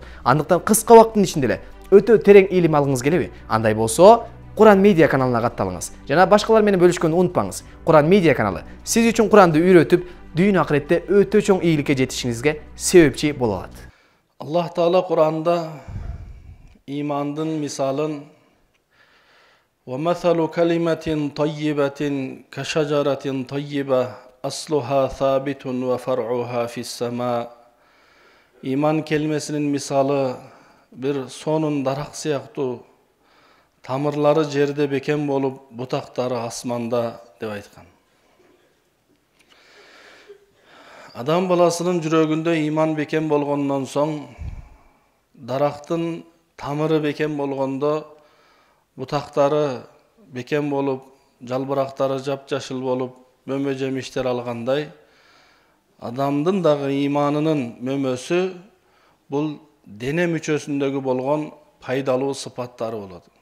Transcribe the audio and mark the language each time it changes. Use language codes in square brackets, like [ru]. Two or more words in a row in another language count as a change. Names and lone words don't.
[ky] Андыктан кыска убакыттын ичинде эле өтө терең илим алгыңыз келеби? Андай болсо, Куран Медиа каналына катталыңыз. Жана башкалар менен бөлүшкөндү унутпаңыз. Куран Медиа каналы сиз үчүн Куранды үйрөтүп, дүйнө акыретте өтө чоң ийгиликке жетишиңизге себепчи боло алат. Аллах Таала Куранда имандын мисалын [ar] وَمَثَلُ كَلِمَةٍ طَيِّبَةٍ كَشَجَرَةٍ طَيِّبَةٍ أَصْلُهَا ثَابِتٌ وَفَرْعُهَا فِي السَّمَاءِ. [ky] Иман келмесинин мисалы бир сонун дарак сыяктуу, тамырлары жерде бекем болуп, бутактары асманда деп айткан. Адам баласынын жүрөгүндө иман бекем болгондон соң, дарактын тамыры бекем болгондо, бутактары бекем болуп, жалбырактары жапжашыл болуп, мөмө жемиштер алгандай, адамдын дагы иманынын мөмөсү бул дене мүчөсүндөгү болгон пайдалуу сыпаттары болот.